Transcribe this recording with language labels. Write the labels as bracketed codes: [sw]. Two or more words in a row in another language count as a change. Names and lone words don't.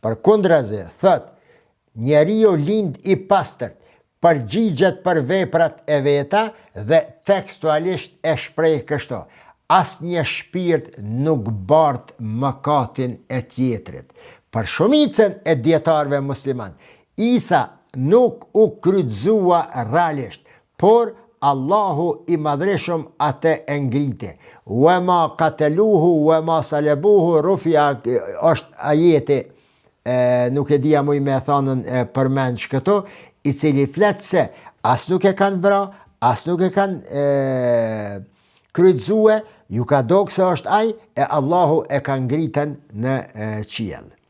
[sq] Përkundrazi, thot, njeriu lind i pastërt, përgjigjet për veprat e veta dhe tekstualisht e shpreh kështu: asnjë shpirt nuk bart mëkatin e tjetrit. Për shumicën e dietarëve musliman, Isa nuk u kryqëzua realisht, por Allahu i madhreshëm atë e ngriti. [ar] وما قتلوه وما صلبوه رفع, [sq] është ajeti, nuk e dija muj me thonën përmendsh këto, i cili flet se as nuk e kanë vra, as nuk e kanë kryqëzue, ju ka dogë se është aj, e Allahu e ka ngritën në qiell.